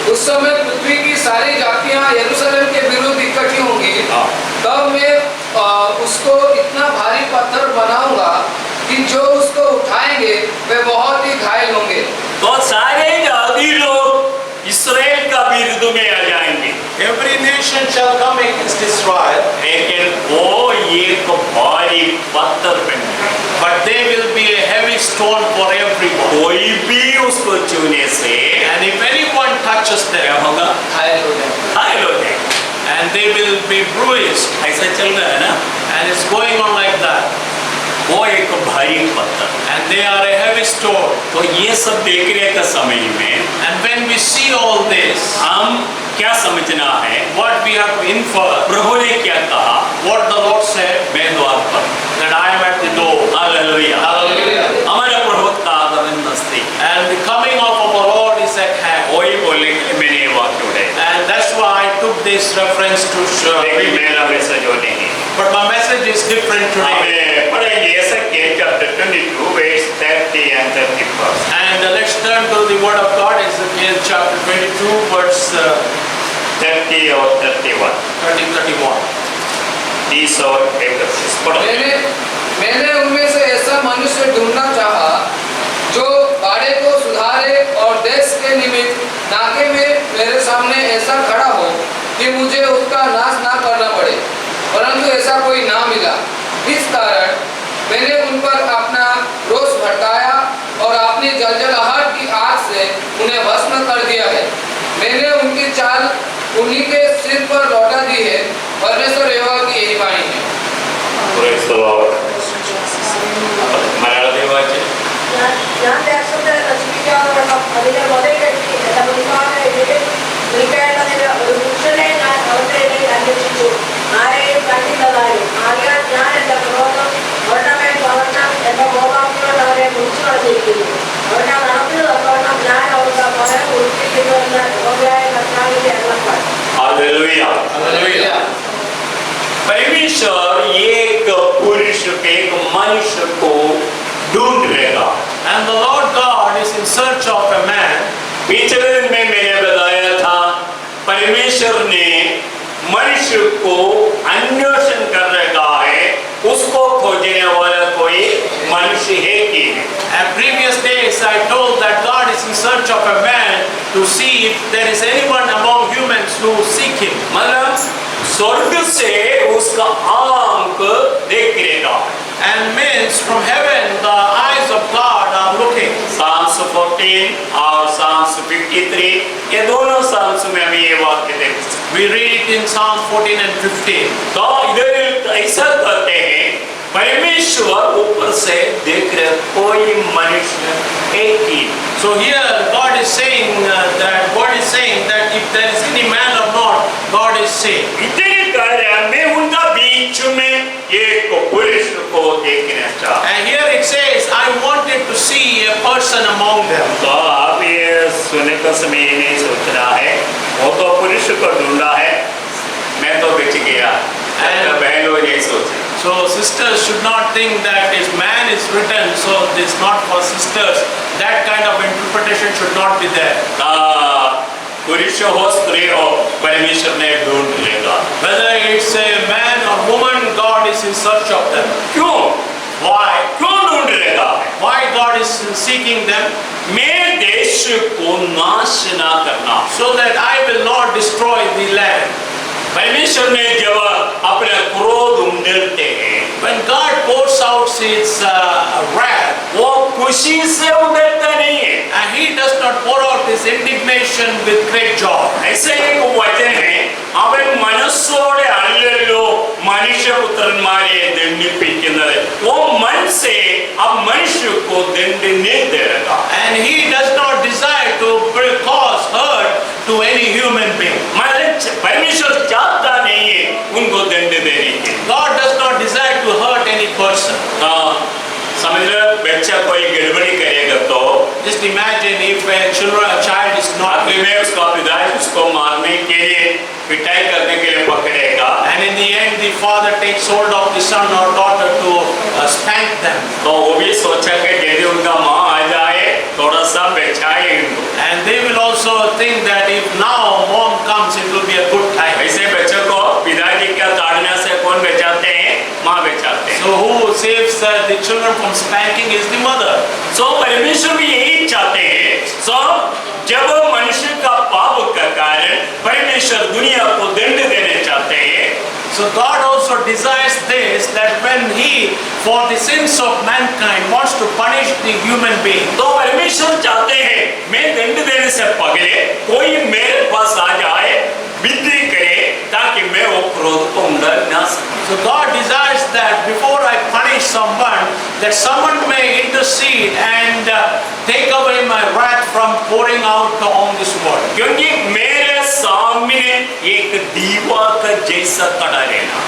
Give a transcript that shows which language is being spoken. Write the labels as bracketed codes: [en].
[hi] उस समय पृथ्वी की सारी जातियां यरूशलेम के विरुद्ध इकट्ठी होंगी। हाँ। तब मैं उसको इतना भारी पत्थर बनाऊंगा कि जो उसको उठाएंगे वे बहुत ही घायल होंगे। तो सारे जाति लोग इसराइल का विरुद्ध में आ जाएंगे, [en] Every nation shall come against Israel, [hi] लेकिन वो एक भारी पत्थर बन गए। [en] but they will be a heavy stone for everyone. [hi] कोई भी उसको छूने से [en] And if anyone touches [hi] क्या [en] them, [hi] होगा? घायल हो जाएंगे। घायल हो जाएंगे। [en] and they will be bruised. [hi] ऐसा चल रहा है ना, [en] And it's going on like that. [hi] वो एक भारी पत्थर। [en] And they are a heavy stone. [hi] तो ये सब देखने का समय में [en] And when we see all this, [hi] हम क्या समझना है? [en] what we have to infer, [hi] प्रभु ने क्या कहा? [en] what the Lord said, [hi] मैं द्वार पर, [en] that I am at the door. [hi] Hallelujah. [en] Hallelujah. [hi] हमारा प्रभु का आगमन नजदीक, [en] And the coming of our Lord is at hand. [hi] वही बोलने के लिए मैंने ये वाक्य उठाया। [en] And that's why I took this reference to [hi] लेकिन मेरा मैसेज वो नहीं है। [en] But my message is different today. [hi] हमें पढ़ेंगे [en] Ezekiel chapter 22 verse 30 and 31. And let's turn to the Word of God, Ezekiel chapter 22, verse [hi] 30 और 31, [en] 30-31. [hi] 30 और 31 पढ़ो। मैंने उनमें से ऐसा मनुष्य ढूंढना चाहा जो बाड़े को सुधारे और देश के निमित्त नाके में मेरे सामने ऐसा खड़ा हो कि मुझे उसका नाश ना करना पड़े, परंतु ऐसा कोई ना मिला। इस कारण मैंने उन पर अपना रोष भड़काया और अपनी जलजलाहट की आग से उन्हें भस्म कर दिया है। मैंने उनकी चाल उन्हीं के सिर पर लौटा दी है। परमेश्वर यहोवा की यही वाणी है। [en] Praise the Lord. [ml] മലയാളത്തിൽ വായിച്ചേ. ഞാൻ ദേശത്തെ നശിപ്പിക്കാനുള്ള അതിനെ മുതലെടുത്തി എന്റെ മുൻപാകെ എതിരിൽ നിൽക്കേണ്ടതിന് ഒരു പുരുഷനെ ഞാൻ അവരുടെ ഇടയിൽ അന്വേഷിച്ചു, ആരെയും കണ്ടില്ലതായും. ആകയാൽ ഞാൻ എന്റെ ക്രോധം അവരുടെ മേൽ പകർന്ന് എന്റെ കോപാഗ്നിയോട് അവരെ കുറിച്ചു കളഞ്ഞിരിക്കുന്നു. അവരുടെ നടപ്പിന് തക്കവണ്ണം ഞാൻ അവർക്ക് പകരം കൊടുത്തിരിക്കുന്നുവെന്ന് യഹോവയായ കർത്താവിന്റെ അരുളപ്പാട്. [en] Hallelujah. Hallelujah. [hi] परमेश्वर एक पुरुष के एक मनुष्य को ढूंढ रहेगा। [en] And the Lord God is in search of a man. [hi] पिछले दिन में मैंने बताया था परमेश्वर ने मनुष्य को अन्वेषण कर रखा है उसको खोजने वाला कोई मनुष्य है कि नहीं? [en] And previous days I told that God is in search of a man to see if there is anyone among humans who seek him. [hi] मतलब स्वर्ग से उसका आंख देख रहेगा। [en] And means from heaven the eyes of God are looking. [hi] Psalms 14 और Psalms 53 ये दोनों Psalms में हम ये वाक्य देखते हैं। [en] We read it in Psalm 14 and 15. [hi] तो इधर ऐसा कहते हैं परमेश्वर ऊपर से देख रहे कोई मनुष्य एक ही। [en] So here God is saying that if there is any man or not, God is saying. [hi] इतने कार्य में उनका बीच में एक पुरुष को देखना चाहता। [en] And here it says, I wanted to see a person among them. [hi] तो आप ये सुनने का समय ये नहीं सोचना है वो तो पुरुष को ढूंढा है मैं तो बच गया ऐसा बहन लोग नहीं सोचे। [en] So sisters should not think that this man is written, so this not for sisters. That kind of interpretation should not be there. [hi] पुरुष हो स्त्री हो परमेश्वर ने ढूंढ लेगा। [en] Whether it's a man or woman, God is in search of them. [hi] क्यों? [en] Why? [hi] क्यों ढूंढ लेगा? [en] Why God is seeking them? [hi] मैं देश को नाश ना करना। [en] So that I will not destroy the land. [hi] परमेश्वर ने जब अपना क्रोध उंडेलते हैं, [en] When God pours out His wrath, [hi] वो खुशी से उंडेलता नहीं है। [en] and He does not pour out His indignation with great joy. [hi] ऐसे एक वचन है, [ml] അവൻ മനസ്സോടെ അല്ലല്ലോ മനുഷ്യപുത്രന്മാരെ ദണ്ഡിപ്പിക്കുന്നത്, [hi] वो मन से अब मनुष्य को दंड नहीं देगा। [en] And He does not desire to cause hurt to any human being. [hi] परमेश्वर चाहता नहीं है उनको दंड देने के। [en] God does not desire to hurt any person. [hi] समझ लो बच्चा कोई गड़बड़ी करेगा तो [en] Just imagine if a child is not, [hi] आखिर में उसका पिता उसको मारने के लिए पिटाई करने के लिए पकड़ेगा, [en] and in the end the father takes hold of the son or daughter to spank them. [hi] तो वो भी सोचा कि यदि उनका माँ आ जाए थोड़ा सा बचाए इनको। [en] And they will also think that if now mom comes, it will be a good time. [hi] ऐसे बच्चों को पिताजी का ताड़ने से कौन बचाते हैं? माँ बचाते हैं। [en] So who saves the children from spanking is the mother. [hi] सो परमेश्वर भी यही चाहते हैं। सो जब मनुष्य का पाप का कारण परमेश्वर दुनिया को दंड देने चाहते हैं, [en] So God also desires this, that when He, for the sins of mankind, wants to punish the human being, [hi] तो परमेश्वर चाहते हैं मैं दंड देने से पहले कोई मेरे पास आ जाए, विनती करे ताकि मैं वो क्रोध को उंडल ना सकूं। [en] so God desires that before I punish someone, that someone may intercede and take away my wrath from pouring out on this world. [hi] क्योंकि मेरे सामने एक दीवार का जैसा खड़ा रहना,